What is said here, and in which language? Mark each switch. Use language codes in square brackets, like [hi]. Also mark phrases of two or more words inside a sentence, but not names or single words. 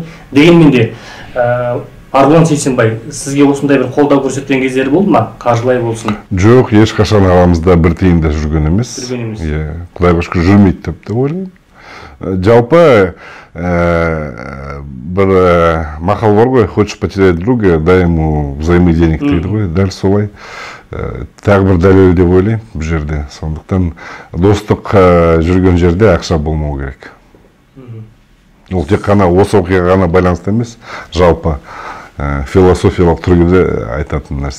[kk] Дегенмен де, Марғұлан Сейсенбай, сізге осындай бір қолдау көрсеткен кездері болды ма? Қаржылай болсын? Жоқ, ешқашан арамызда бір тиын да жүрген емес. Құдайға шүкір жүрмейді деп те ойлаймын. Жалпы бір мақал бар ғой, [ru] хочешь потерять друга, дай ему взаймы денег [kk] дейді ғой, дәл солай. Тағы бір дәлел деп ойлаймын бұл жерде. Сондықтан достық жүрген жерде ақша болмау керек. Ол тек қана осы оқиғаға ғана байланысты емес, жалпы философиялық түрде айтатын нәрсе.